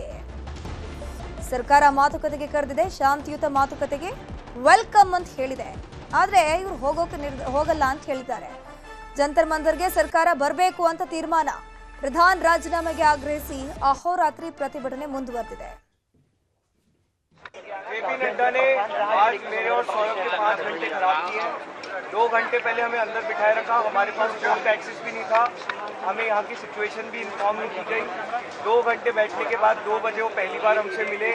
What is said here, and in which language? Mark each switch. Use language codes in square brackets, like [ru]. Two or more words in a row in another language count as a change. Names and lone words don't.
[kn] ಸರ್ಕಾರ ಮಾತುಕತೆಗೆ ಕರೆದಿದೆ, ಶಾಂತಿಯುತ ಮಾತುಕತೆಗೆ ವೆಲ್ಕಮ್ ಅಂತ ಹೇಳಿದೆ. ಆದ್ರೆ ಇವರು ಹೋಗಲ್ಲ ಅಂತ ಹೇಳಿದ್ದಾರೆ. ಜಂತರ್ ಮಂತರ್ಗೆ ಸರ್ಕಾರ ಬರಬೇಕು ಅಂತ ತೀರ್ಮಾನ. ಪ್ರಧಾನ ರಾಜೀನಾಮೆಗೆ ಆಗ್ರಹಿಸಿ ಅಹೋರಾತ್ರಿ ಪ್ರತಿಭಟನೆ ಮುಂದುವರೆದಿದೆ. [hi] जेपी नड्डा ने आज मेरे और सौरभ के 5 घंटे खराब किए। 2 घंटे पहले हमें अंदर बिठाए रखा, हमारे पास फोन का एक्सेस भी नहीं था, हमें यहाँ की सिचुएशन भी इन्फॉर्म नहीं की गई। 2 घंटे बैठने के बाद 2 बजे वो पहली बार हमसे मिले।